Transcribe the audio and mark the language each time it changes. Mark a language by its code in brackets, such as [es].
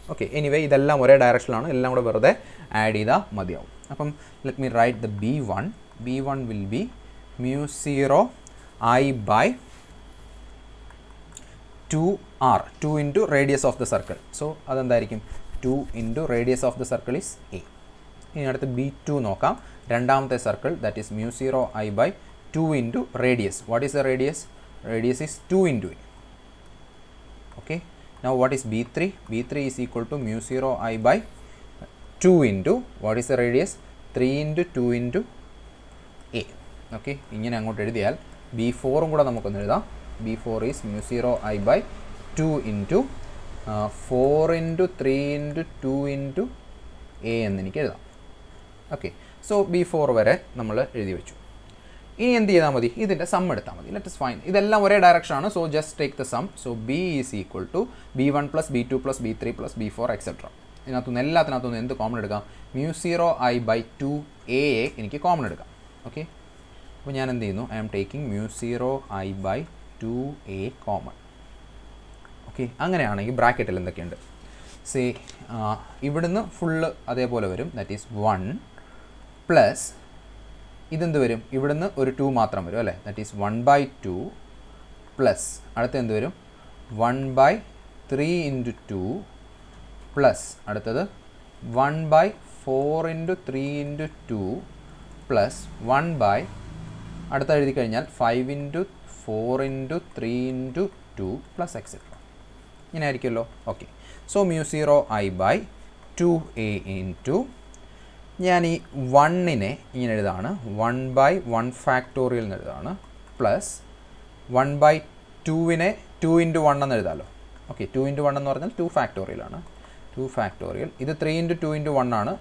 [ml] Okay, anyway ഇതെല്ലാം ഒരേ ഡയറക്ഷനിലാണ്, എല്ലാം കൂടെ വെറുതെ ആഡ് ചെയ്താൽ മതിയാവും. [en] അപ്പം let me write the B1. B1 will be mu0 I by 2r, 2 into radius of the circle. [ml] So അതെന്തായിരിക്കും? [en] 2 into radius of the circle is a. [ml] ഇനി അടുത്ത് B2 നോക്കാം. രണ്ടാമത്തെ circle, [en] That is mu0 I by 2 into radius. What is the radius? Radius is 2 into a. Okay, now what is B3? B3 is equal to mu0 I by 2 into, what is the radius? 3 into 2 into a. [ml] Okay, ഇങ്ങനെ അങ്ങോട്ട് എഴുതിയാൽ B4 കൂടെ നമുക്കൊന്ന് എഴുതാം. [en] B4 is mu0 I by 2 into 4 into 3 into 2 into a [ml] എന്ന് എനിക്ക് എഴുതാം. Okay, so B4 വരെ നമ്മൾ എഴുതി വെച്ചു. ഇനി എന്ത് ചെയ്താൽ മതി? ഇതിൻ്റെ സം എടുത്താൽ മതി. [en] Let us find. [ml] ഇതെല്ലാം ഒരേ ഡയറക്ഷനാണ്. [en] So just take the sum. So B is equal to B1 plus B2 plus B3 plus B4 etcetera. [ml] ഇതിനകത്തുനിന്ന് എല്ലാത്തിനകത്തുനിന്ന് എന്ത് കോമൺ എടുക്കാം? mu0 I by 2a എനിക്ക് കോമൺ എടുക്കാം. ഓക്കെ, അപ്പോൾ ഞാൻ എന്ത് ചെയ്യുന്നു? [en] I am taking [ml] mu0 I by 2a common. Okay, അങ്ങനെയാണെങ്കിൽ ബ്രാക്കറ്റിൽ എന്തൊക്കെയുണ്ട്? സേ ഇവിടുന്ന് ഫുള്ള് അതേപോലെ വരും. [en] that is 1 plus [ml] ഇതെന്ത് വരും? ഇവിടുന്ന് ഒരു 2 മാത്രം വരും അല്ലേ? [en] that is [ml] 1 by 2 പ്ലസ് അടുത്ത എന്ത് വരും? [en] 1 by 3 into 2 plus [ml] അടുത്തത് [en] 1 by 4 into 3 into 2 plus 1 by [ml] അടുത്ത എഴുതി കഴിഞ്ഞാൽ [en] 5 into 4 into 3 into 2 plus etcetera. [ml] ഇങ്ങനെ ആയിരിക്കുമല്ലോ. Okay, so mu0 I by 2a into, ഞാൻ ഈ 1നെ ഇങ്ങനെ എഴുതാണ് 1 by 1 ഫാക്ടോറിയൽ എന്ന് എഴുതാണ്, പ്ലസ് 1 by 2നെ 2 into 1 എന്ന് എഴുതാമല്ലോ. ഓക്കെ, 2 into 1 എന്ന് പറഞ്ഞാൽ 2 ഫാക്ടോറിയലാണ്. 2 ഫാക്ടോറിയൽ, ഇത് 3 into 2 into 1 ആണ്.